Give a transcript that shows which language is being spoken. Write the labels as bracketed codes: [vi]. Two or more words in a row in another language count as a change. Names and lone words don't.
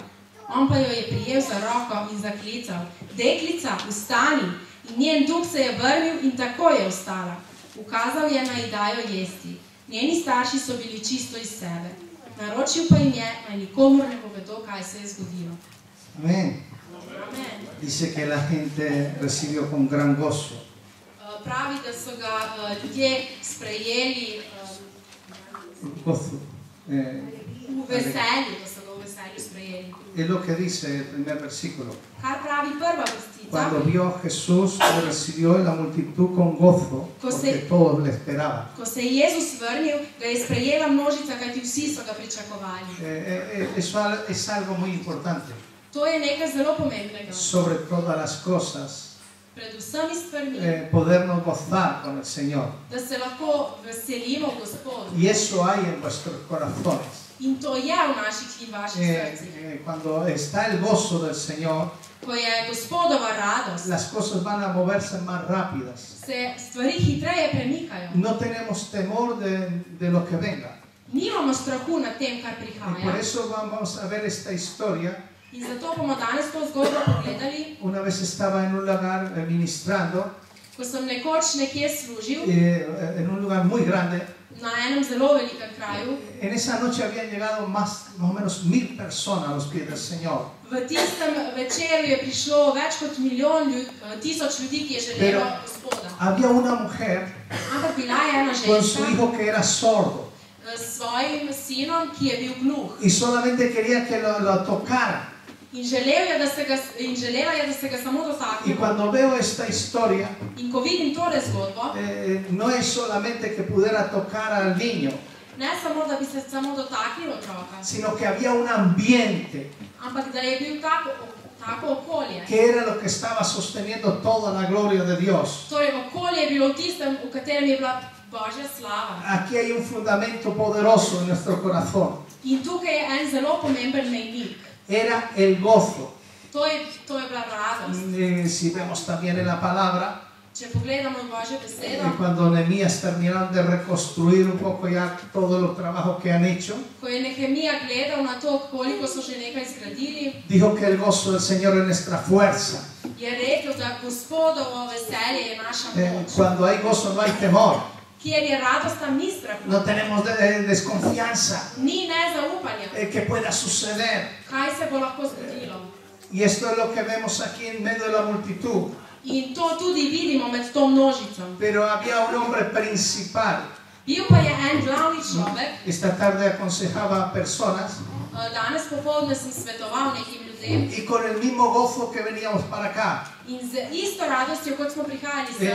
[sl] On pa jo je prijel za roko in zaklical: Deklica, vstani! In njen duh se je vrnil in takoj je vstala. Ukazal je, naj ji dajo jesti. Njeni starši so bili čisto iz sebe. Naročil pa jim je, naj nikomur ne povedo, kaj se je zgodilo. [es] Amén. [sl] Amen. [es] Dice que la gente recibió con gran gozo. [sl] Pravi, da so ga ljudje sprejeli [es] Gozo. [sl] v veselju, da so ga v veselju sprejeli. [es] Es lo que dice el primer versículo. [sl] Kar pravi prva vrstica. [es] Cuando vio a Jesús, le recibió la multitud con gozo, porque todos le esperaban. [sl] Ko se je Jezus vrnil, ga je sprejela množica, kajti vsi so ga pričakovali. [es] Eso es algo muy importante. [sl] To je nekaj zelo pomembnega. [es] Sobre todas las cosas, [sl] Pred vsemi stvarmi, [es] podernos gozar con el Señor. [sl] da se lahko veselimo v Gospodu. [es] Y eso hay en vuestros corazones. [sl] In to je v naših in vaših srcih. [es] Cuando está el gozo del Señor, [sl] Ko je Gospodova radost, [es] las cosas van a moverse más rápidas. [sl] se stvari hitreje premikajo. [es] No tenemos temor de lo que venga. [sl] Nimamo strahu nad tem, kar [es] Y por [sl] prihaja. [es] eso vamos a ver esta historia. [sl] In zato bomo danes to zgodbo pogledali. [es] Una vez estaba en un lugar ministrando, [sl] Ko sem nekoč nekje služil, [es] en un lugar muy grande. [sl] na enem zelo velikem kraju, [es] En esa noche habían llegado más o menos 1000 personas a los pies del Señor. [sl] v tistem večeru je prišlo več kot tisoč ljudi, ki je želelo Gospoda. [es] Había una mujer [sl] Ampak bila je ena [es] con su [sl] ženska [es] hijo que era sordo [sl] s svojim sinom, ki je bil gluh. [es] y solamente quería que lo tocara. [sl] In želela je, da se ga samo [es] Y [sl] dotakne. [es] cuando veo esta historia, [sl] In ko vidim tole zgodbo, [es] no es solamente que pudiera tocar al niño, [sl] ne samo, da bi se samo dotaknil otroka, [es] sino que había un ambiente [sl] ampak da je bil tako okolje. [es] que era lo que estaba sosteniendo toda la gloria de Dios. [sl] Torej, okolje je bilo v tistem, v katerem je bila Božja slava. [es] Aquí hay un fundamento poderoso en nuestro corazón. [sl] In tukaj je en zelo pomemben mejnik. [es] Era el gozo. [sl] To je bila radost. [es] Si vemos también en la palabra, [sl] Če pogledamo v Božjo besedo, [es] cuando Nehemías terminaron de reconstruir un poco ya todos los trabajos que han hecho, [sl] ko je Nehemija gledal na to, koliko so že nekaj zgradili, [es] dijo que el gozo del Señor es nuestra fuerza. [sl] je rekel, da Gospodovo veselje je naša moč. [es] Cuando hay gozo no hay temor, [sl] Kjer je radost, tam ni strahu. [es] no tenemos desconfianza [sl] Ni nezaupanja. [es] que pueda suceder. [sl] Kaj se bo lahko zgodilo? [es] Y esto es lo que vemos aquí en medio de la multitud. [sl] In to tudi vidimo med to množico. [es] Pero había un hombre principal. [sl] Bil pa je en glavni človek. [es] Esta tarde aconsejaba a personas [sl] Danes popoldne sem svetoval nekim ljudem. [es] y con el mismo gozo que veníamos para acá. [sl] In z isto radostjo, kot smo prihajali sem,